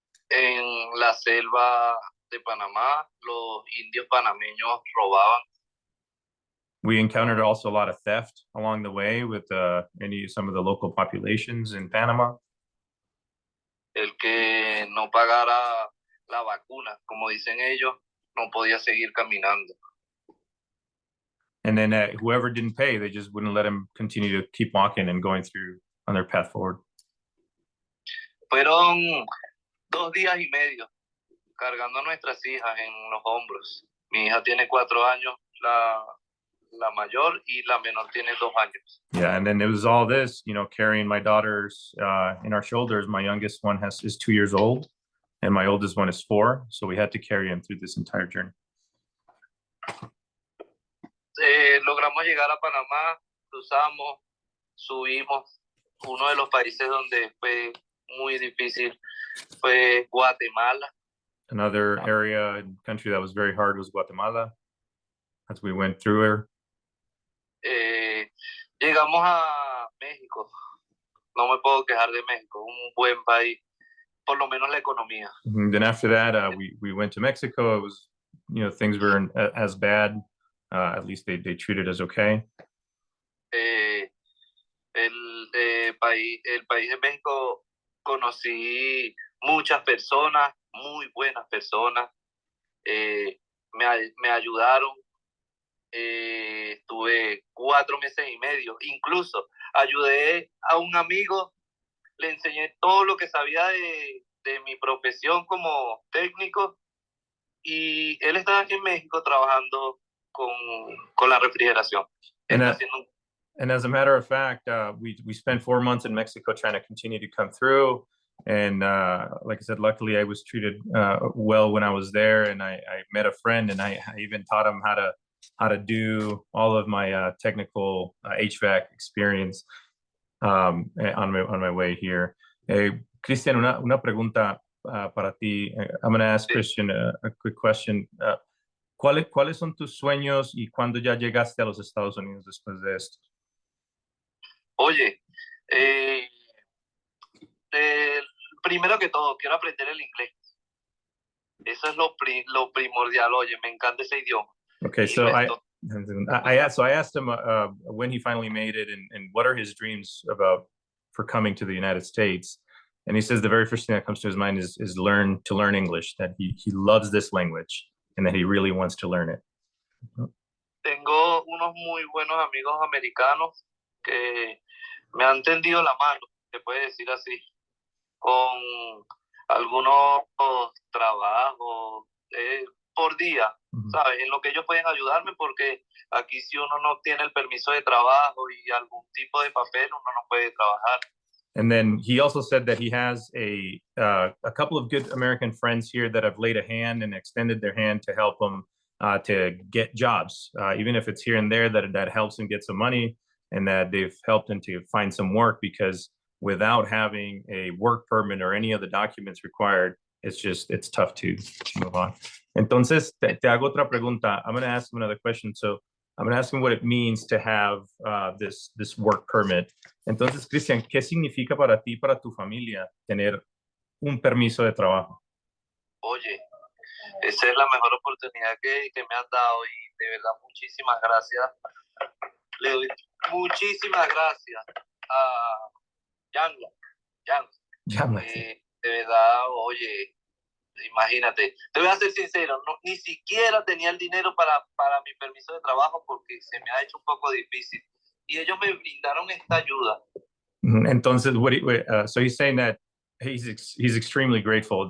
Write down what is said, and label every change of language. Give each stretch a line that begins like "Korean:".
Spanish: En la selva de Panamá, los indios panameños robaban.
English: We encountered also a lot of theft along the way with some of the local populations in Panama.
Spanish: El que no pagara la vacuna, como dicen ellos, no podía seguir caminando.
English: And then whoever didn't pay, they just wouldn't let him continue to keep walking and going through on their path forward.
Spanish: Fueron 2 días y medio cargando a nuestras hijas en los hombros. Mi hija tiene 4 años, la mayor, y la menor tiene 2 años.
English: Yeah, and then it was all this, carrying my daughters in our shoulders. My youngest one is 2 years old, and my oldest one is 4. So we had to carry him through this entire journey.
Spanish: Logramos llegar a Panamá, cruzamos, subimos. Uno de los países donde fue muy difícil fue Guatemala.
English: Another area and country that was very hard was Guatemala, as we went through her.
Spanish: Llegamos a México. No me puedo quejar de México, un buen país, por lo menos la economía.
English: And then after that, we went to Mexico. It was, things weren't as bad. At least they treated us okay.
Spanish: El país de México, conocí muchas personas, muy buenas personas, me ayudaron. Estuve 4 meses y medio, incluso ayudé a un amigo, le enseñé todo lo que sabía de mi profesión como técnico y él estaba aquí en México trabajando con la refrigeración.
English: And as a matter of fact, we spent 4 months in Mexico trying to continue to come through. And like I said, luckily I was treated well when I was there, and I met a friend, and I even taught him how to do all of my technical HVAC experience on my way here.
Spanish: Christian, una pregunta para ti.
English: I'm going to ask Christian a quick question.
Spanish: ¿Cuáles son tus sueños y cuándo ya llegaste a los Estados Unidos después de esto? Oye, primero que todo, quiero aprender el inglés. Eso es lo primordial. Oye, me encanta ese idioma.
English: Okay, so I asked him when he finally made it, and what are his dreams for coming to the United States. And he says the very first thing that comes to his mind is to learn English, that he loves this language and that he really wants to learn it.
Spanish: Tengo unos muy buenos amigos americanos que me han tendido la mano, se puede decir así, con algunos trabajos por día, ¿sabes? En lo que ellos pueden ayudarme, porque aquí si uno no tiene el permiso de trabajo y algún tipo de papel, uno no puede trabajar.
English: And then he also said that he has a couple of good American friends here that have laid a hand and extended their hand to help him to get jobs, even if it's here and there, that helps him get some money, and that they've helped him to find some work, because without having a work permit or any of the documents required, it's tough to move on.
Spanish: Entonces, te hago otra pregunta.
English: I'm going to ask him another question. So I'm going to ask him what it means to have this work permit.
Spanish: Entonces, Cristian, ¿qué significa para ti, para tu familia, tener un permiso de trabajo? Oye, esa es la mejor oportunidad que me han dado, y de verdad muchísimas gracias. Le doy muchísimas gracias a Jamla. De verdad, oye, imagínate, te voy a ser sincero, ni siquiera tenía el dinero para mi permiso de trabajo, porque se me ha hecho un poco difícil, y ellos me brindaron esta ayuda.
English: Entonces, so he's saying that he's extremely grateful.